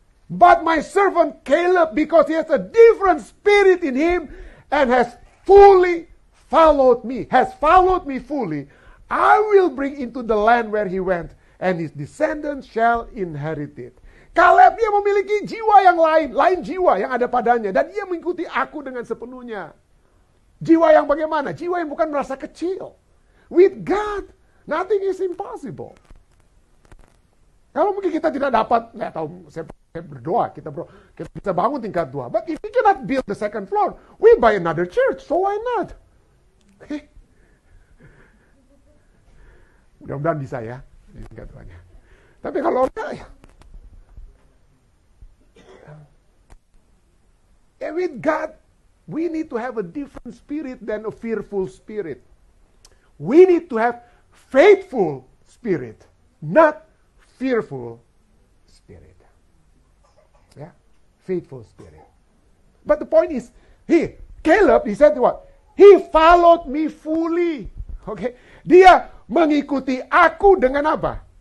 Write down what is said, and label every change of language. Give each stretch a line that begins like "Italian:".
English: But my servant Caleb, because he has a different spirit in him and has fully followed me, fully, I will bring into the land where he went, and his descendants shall inherit it.
Indonesian: Caleb dia memiliki jiwa yang lain jiwa yang ada padanya, dan dia mengikuti aku dengan sepenuhnya. Jiwa yang bagaimana? Jiwa yang bukan merasa kecil.
English: With God, nothing is impossible.
Indonesian: Kalau mungkin kita tidak dapat, nggak tahu, saya berdoa, kita bisa bangun tingkat 2.
English: But if we cannot build the second floor, we buy another church, so why not? Okay.
Indonesian: Mudah-mudahan bisa ya, tingkat 2-nya. Tapi kalau enggak,
English: with God, we need to have a different spirit than a fearful spirit. We need to have faithful spirit, not fearful spirit. Yeah, faithful spirit. But the point is, Caleb, he said what? He followed me fully.
Indonesian: Okay, dia mengikuti aku dengan apa?